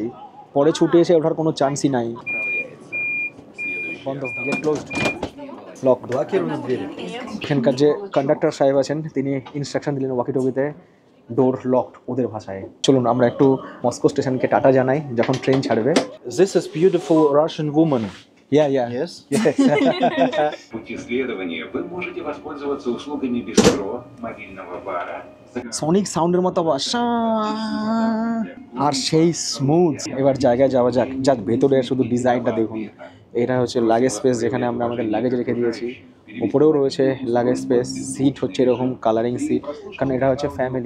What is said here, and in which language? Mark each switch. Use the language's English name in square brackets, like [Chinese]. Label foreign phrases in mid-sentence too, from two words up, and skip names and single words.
[Bangla] পরে ছুটে এসে ওঠার কোনো চান্সই নাই। বন্ধ, [English] gate closed, lock. [Bangla] এখানকার যে কন্ডাক্টর সাহেব আছেন তিনি ইনস্ট্রাকশন দিলেন ওয়াকিটকিতে, [English] door locked [Bangla] ওদের ভাষায়। চলুন আমরা একটু মস্কো স্টেশনকে টাটা জানাই যখন ট্রেন ছাড়বে। [English] This is beautiful Russian woman. Yeah. Yes? [Russian] В пути следования вы можете воспользоваться услугами бистро, мобильного бара, [English] sonic sound [Bangla] মতো আওয়াজ, আর সেই স্মুথ। এবার জায়গায় যাওয়া যাক। যাক, ভেতরে শুধু ডিজাইনটা দেখুন। এটা হচ্ছে [English] luggage space, [Bangla] যেখানে আমরা আমাদের লাগেজ রেখে দিয়েছি। উপরেও রয়েছে [English] luggage space. [Bangla] সিট হচ্ছে এরকম [English] coloring seat, [Bangla] কারণ এটা হচ্ছে ফ্যামিলি।